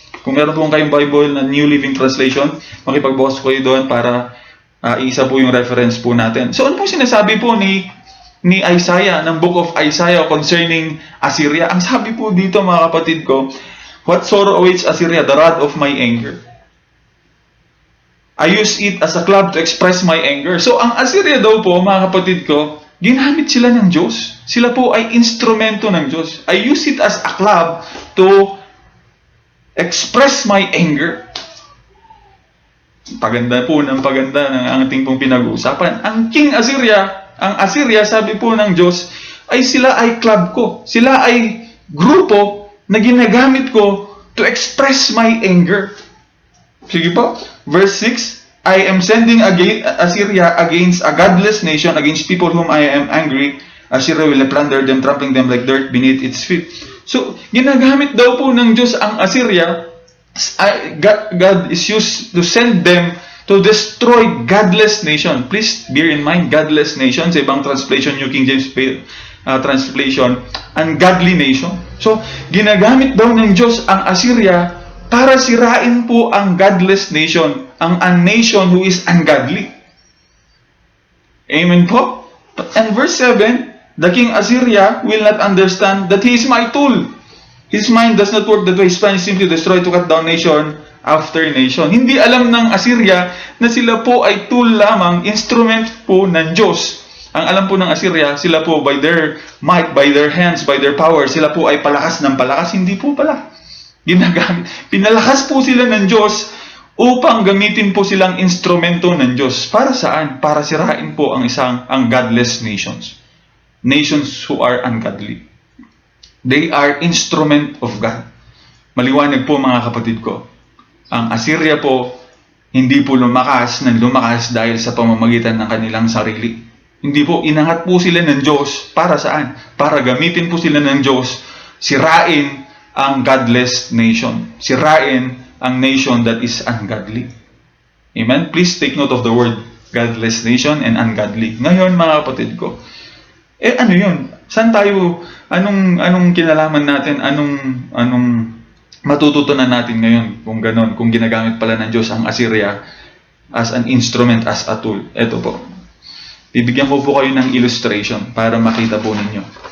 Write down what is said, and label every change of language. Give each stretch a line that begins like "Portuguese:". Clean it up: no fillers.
Filipino: Kung meron po kayong Bible na New Living Translation, makipagbukas kayo doon para isa po yung reference po natin. So ano po sinasabi po ni Isaiah, ng Book of Isaiah concerning Assyria? Ang sabi po dito mga kapatid ko,
English: what sorrow awaits Assyria, the rod of my anger. I use it as a club to express my anger.
Filipino: So ang Assyria daw po mga kapatid ko, ginamit sila ng Diyos. Sila po ay instrumento ng Diyos.
English: I use it as a club to express my anger.
Filipino: Paganda po ng paganda ng ating pong pinag-uusapan. Ang King Assyria, ang Assyria, sabi po ng Diyos, ay sila ay club ko. Sila ay grupo na ginagamit ko
English: to express my anger.
Filipino: Sige po.
English: Verse 6, I am sending Assyria against a godless nation, against people whom I am angry. Assyria will plunder them, trampling them like dirt beneath its feet.
Filipino: So, ginagamit daw po ng Diyos ang Assyria.
English: God is used to send them to destroy godless nation. Please bear in mind, godless nation.
Filipino: Sa ibang translation,
English: New King James translation, ungodly nation.
Filipino: So, ginagamit daw ng Diyos ang Assyria para sirain po ang godless nation,
English: a nation who is ungodly.
Filipino: Amen po?
English: And verse 7, the king Assyria will not understand that he is my tool. His mind does not work that way. His plan is simply to destroy, to cut down nation after nation.
Filipino: Hindi alam ng Assyria na sila po ay tool lamang, instrument po ng Diyos. Ang alam po ng Assyria, sila po
English: by their might, by their hands, by their power,
Filipino: sila po ay palakas ng palakas. Hindi po pala. Pinalakas po sila ng Diyos upang gamitin po silang instrumento ng Diyos. Para saan? Para sirain po ang godless nations.
English: Nations who are ungodly. They are instrument of God.
Filipino: Maliwanag po mga kapatid ko. Ang Assyria po, hindi po lumakas dahil sa pamamagitan ng kanilang sarili. Hindi po, inangat po sila ng Diyos. Para saan? Para gamitin po sila ng Diyos, sirain ang godless nation. Sirain ang
English: nation that is ungodly.
Filipino: Amen?
English: Please take note of the word godless nation and ungodly.
Filipino: Ngayon mga kapatid ko, ano yun? Saan tayo, anong kinalaman natin, anong matututunan natin ngayon kung ganon, kung ginagamit pala ng Diyos ang Assyria
English: as an instrument, as a tool?
Filipino: Ito po. Bibigyan ko po kayo ng illustration para makita po ninyo.